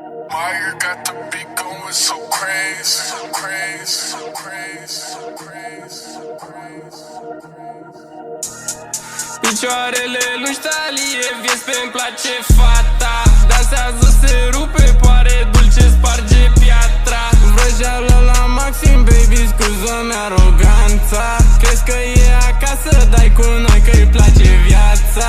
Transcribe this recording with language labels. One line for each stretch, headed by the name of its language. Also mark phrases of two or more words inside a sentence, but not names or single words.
English: Wire got the beat going so crazy, so crazy, so crazy, so crazy, so crazy.
Romanian: Picioarele lungi, talie, vieți pe-mi place fata. Dansează, se rupe, pare dulce, sparge piatra. Vrăjeală la maxim, baby, scuză-mi aroganța. Crezi că e acasă, dai cu noi că-i place viața.